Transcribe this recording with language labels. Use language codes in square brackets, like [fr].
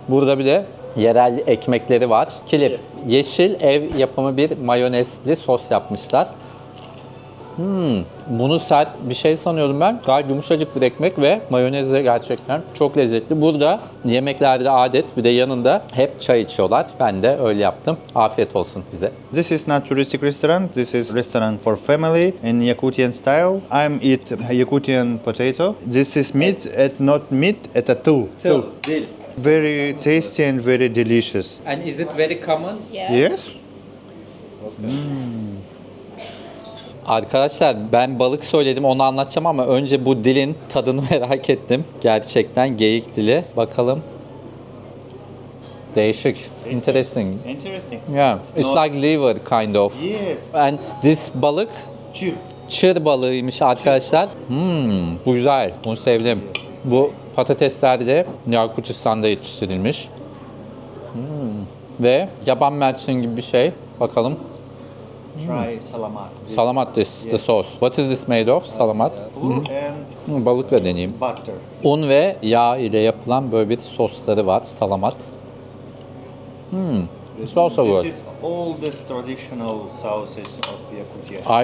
[tr] Burada bir de yerel ekmekleri var. Kilip, yeşil ev yapımı bir mayonezli sos yapmışlar. Bunu sert bir şey sanıyordum ben. Gayet yumuşacık bir ekmek ve mayonezle gerçekten çok lezzetli. Burada yemeklerde adet bir de yanında hep çay içiyorlar. Ben de öyle yaptım. Afiyet olsun bize. [en] This is not touristic restaurant. This is restaurant for family in Yakutian style. I'm eat Yakutian potato. This is meat at not meat at a two. [tr] Dil. [en] Very tasty and very delicious. And is it very common? Yes. [tr] Arkadaşlar ben balık söyledim onu anlatacağım ama önce bu dilin tadını merak ettim. Gerçekten geyik dili. Bakalım. Değişik. Interesting. [en] Interesting. Yeah. It's like liver kind of. Yes. And this balık [sah] Chir. [tr] çır balığıymış arkadaşlar. Bu güzel. Bunu sevdim. Bu patatesler de Yakutistan'da yetiştirilmiş. Ve yaban mersin gibi bir şey. Bakalım. [en] Try salamat. Salamat the sauce. What is this made of? Salamat. Full and [tr] Balıkla deneyeyim. [en] butter. [tr] Un ve yağ ile yapılan böyle bir sosları var. Salamat. [en] It's also good. This is all the traditional sauces of Yakutia.